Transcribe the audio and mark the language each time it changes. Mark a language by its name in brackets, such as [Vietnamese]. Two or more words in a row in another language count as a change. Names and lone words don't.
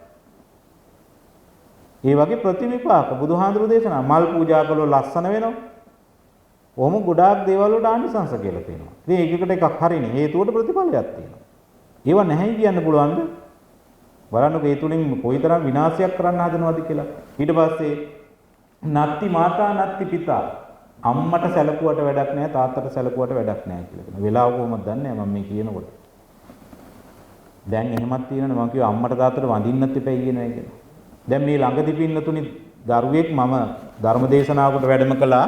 [Sinhala] ඒ වගේ ප්‍රතිවිපාක බුදුහාඳුරු දේශනා මල් පූජා කළොත් ලස්සන වෙනවා. ඔහොම ගොඩාක් දේවල් වලට ආනිසංස කියලා තියෙනවා. ඉතින් ඒකකට එකක් හරිනේ හේතුවට ප්‍රතිඵලයක් තියෙනවා. ඒව නැහැ කියන්න පුළුවන්ද? බලන්නකෝ ඒ තුලින් කොයිතරම් විනාශයක් කරන්න හදනවද කියලා. ඊට පස්සේ [Pali] නත්ති මාතා නත්ති පිතා [Sinhala] අම්මට සැලකුවට වැඩක් නැහැ තාත්තට සැලකුවට වැඩක් නැහැ කියලා කියනවා. වෙලාව කොහොමද දන්නේ මම මේ කියනකොට. දැන් එහෙමත් තියෙනවනේ මම කිව්වා අම්මට තාත්තට වඳින්නත් එපයි කියනවා කියලා. දැන් මේ ළඟදී පින්නතුනි දරුවෙක් මම ධර්මදේශනාවකට වැඩම කළා.